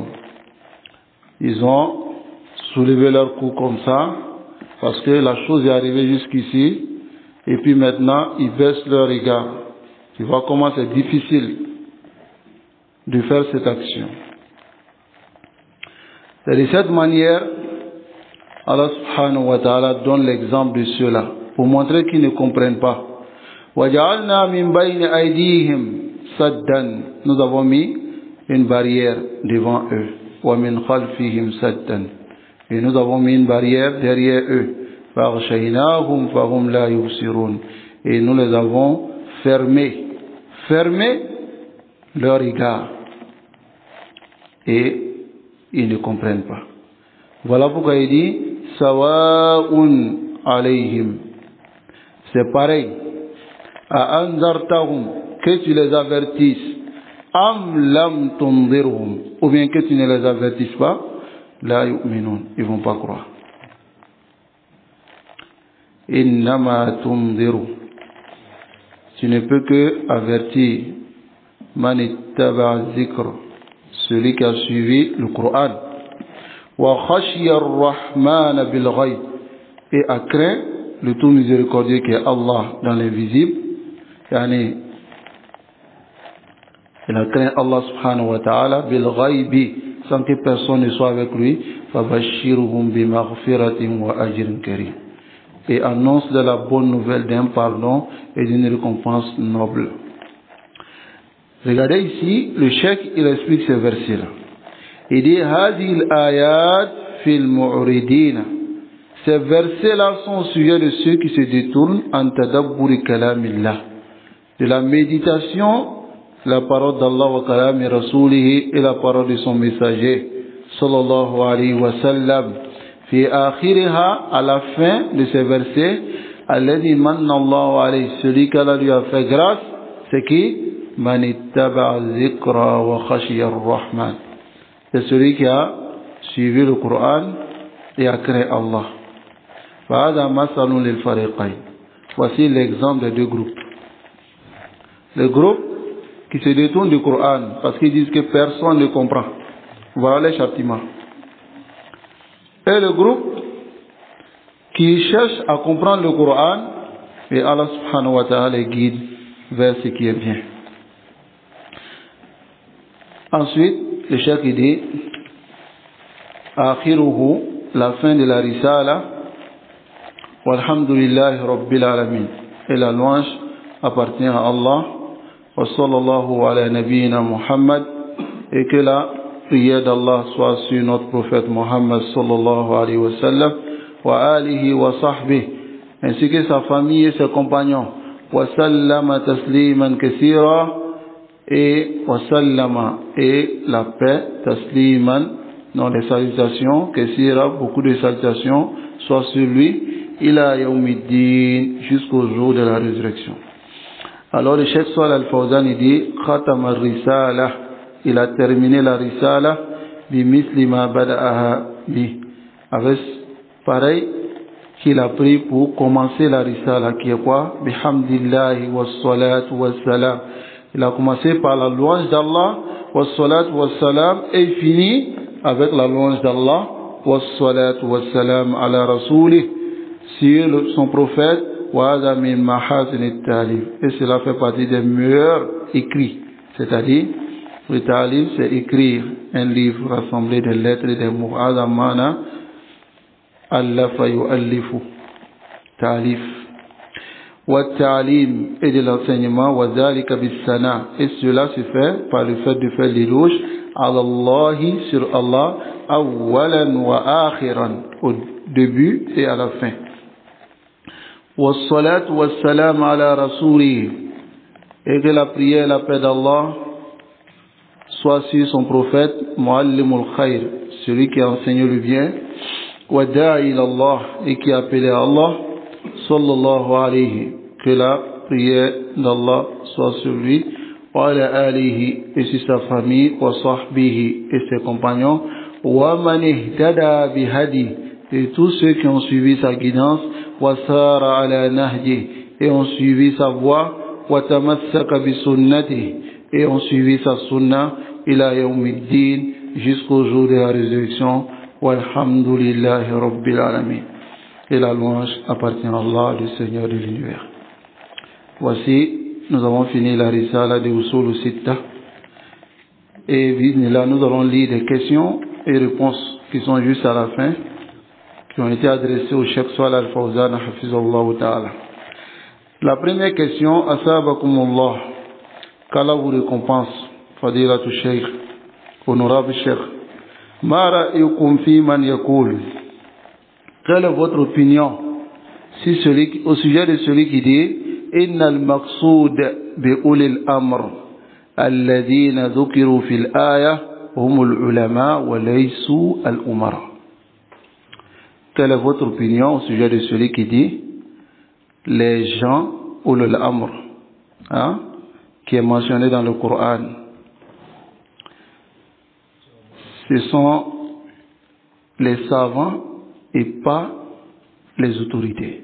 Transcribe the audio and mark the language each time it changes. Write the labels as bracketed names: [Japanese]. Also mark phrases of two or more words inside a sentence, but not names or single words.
[French] Ils ont soulevé leur cou comme ça parce que la chose est arrivée jusqu'ici et puis maintenant ils baissent leur regard. Tu vois comment c'est difficile de faire cette action. C'est de cette manière [Arabic] الله سبحانه وتعالى [French] donne l'exemple de ceux-là pour montrer qu'ils ne comprennent pas. [Arabic] وَجَعَلْنَا مِنْ بَيْنِ أَيْدِيهِمْ سَدًّا, [French] nous avons mis une barrière devant eux. [Arabic] وَمِنْ خَلْفِهِمْ سَدًّا, [French] et nous avons mis une barrière derrière eux. [Arabic] فَأَغْشَيْنَاهُمْ فَهُمْ لَا يُبْصِرُونَ, [French] et nous les avons fermés leur regard et ils ne comprennent pas. Voilà pourquoi il dit [Arabic] سواء عليهم, [French] c'est pareil. [Arabic] أأنذرتهم, [French] que tu les avertisses, [Arabic] أم لم تنذرهم, [French] ou bien que tu ne les avertisses pas, [Arabic] لا يؤمنون, [French] ils vont pas croire. [Arabic] إنما تنذر, [French] tu ne peux que avertir [Arabic] من اتبع الذكر, [French] celui qui a suivi le Coran. [Arabic] وخشي الرحمن بالغيب, [French] et a craint le tout miséricordieux qui est Allah dans l'invisible. Yani, il a craint [Arabic] الله سبحانه وتعالى بالغيب, [French] sans que personne ne soit avec lui. [Arabic] فبشرهم بمغفرة وأجر كريم, [French] et annonce de la bonne nouvelle d'un pardon et d'une récompense noble. Regardez ici, le cheikh il explique ces versets-là. Il dit [Arabic] هذه الآيات في المعرضين. [French] Ces versets-là sont au sujet de ceux qui se détournent en [Arabic] تدبر كلام الله, [French] de la méditation, la parole d'Allah [Arabic] وكلام رسوله, [French] et la parole de son messager [Arabic] صلى الله عليه وسلم. في آخرها, [French] à la fin de ces versets, [Arabic] الذي من الله عليه, [French] celui qu'Allah lui a fait grâce, c'est qui? [Arabic] من اتبع الذكر وخشي الرحمن, [French] c'est celui qui a suivi le Coran et a créé Allah. [Arabic] فهذا مثل للفريقين, [French] voici l'exemple des deux groupes. Le groupe qui se détourne du Coran parce qu'ils disent que personne ne comprend, voilà les châtiments. Et le groupe qui cherche à comprendre le Coran, et [Arabic] الله سبحانه وتعالى [French] les guide vers ce qui est bien. Ensuite, le cheikh dit Akhiruhu, la fin de la risala, [Arabic] والحمد لله رب العالمين, [French] et la louange appartient à Allah, [Arabic] وصلى الله على نبينا محمد, [French] et que la prière d'Allah soit sur notre prophète Muhammad [Arabic] صلى الله عليه وسلم وآله وصحبه, [French] ainsi que sa famille et ses compagnons, [Arabic] وسلم تسليما كثيرا, et وسلم, [French] et la paix, tasliman, dans les salutations, kathira, beaucoup de salutations, soit sur lui, [Arabic] إلى يوم الدين, [French] jusqu'au jour de la résurrection. Alors le Cheikh Salih Al-Fawzan il dit [Arabic] ختم الرسالة, [French] il a terminé la Risala [Arabic] بمثل ما بدأها به, [French] avec pareil qu'il a pris pour commencer la Risala, qui est quoi? [Arabic] بحمد الله والصلاة والسلام. [French] Il a commencé par la louange d'Allah, [Arabic] والصلاة والسلام, [French] et fini avec la louange d'Allah, [Arabic] والصلاة والسلام على رسوله, [French] sur son prophète. Et cela fait partie des meilleurs écrits, c'est-à-dire le talib, c'est écrire un livre rassemblé de lettres et des mots. [Arabic] أدمنا ألف يؤلف تأليف. وتعليم [French] et de l'enseignement, [Arabic] وذلك بالسنة. [French] Et cela se fait par le fait de faire l'éloge [Arabic] على الله [French] sur Allah, [Arabic] أولا وآخرا, [French] au début et à la fin. [Arabic] وصلاة وسلام على رسوله. [French] Et que la prière et la paix d'Allah soit sur son prophète, [Arabic] معلم الخير, [French] celui qui a enseigné le bien, [Arabic] وداعي [French] ilallah, et qui a appelé à Allah, [Arabic] صلى الله عليه, [French] que la prière d'Allah soit sur lui, [Arabic] و على آله, [French] et sur sa famille, [Arabic] وصحبه, [French] et ses compagnons, [Arabic] ومن اهتدى بهديه, [French] et tous ceux qui ont suivi sa guidance, [Arabic] وسار على نهجه, [French] et ont suivi sa voie, [Arabic] وتمسك بسنته, [French] et ont suivi sa sunna, [Arabic] إلى يوم الدين, [French] jusqu'au jour de la résurrection, [Arabic] والحمد لله رب العالمين. [French] Et la louange appartient à Allah, le Seigneur de l'univers. Voici, nous avons fini la risala de Usul Sitta. Et là, nous allons lire des questions et réponses qui sont juste à la fin, qui ont été adressées au Cheikh Salih Al-Fawzan, [Arabic] حفظه الله تعالى. [French] La première question, asabakumullah, qu'Allah vous récompense, [Arabic] فضيلة الشيخ, [French] honorable Cheikh. [Arabic] ما رأيكم فيمن يقول. [French] Quelle est votre opinion au sujet de celui qui dit [Arabic] إن المقصود بأولي الأمر الذين ذكروا في الآية هم العلماء وليسوا الأمراء. [French] Quelle est votre opinion au sujet de celui qui dit les gens [Arabic] أولو الأمر, [French] qui est mentionné dans le Coran, ce sont les savants et pas les autorités.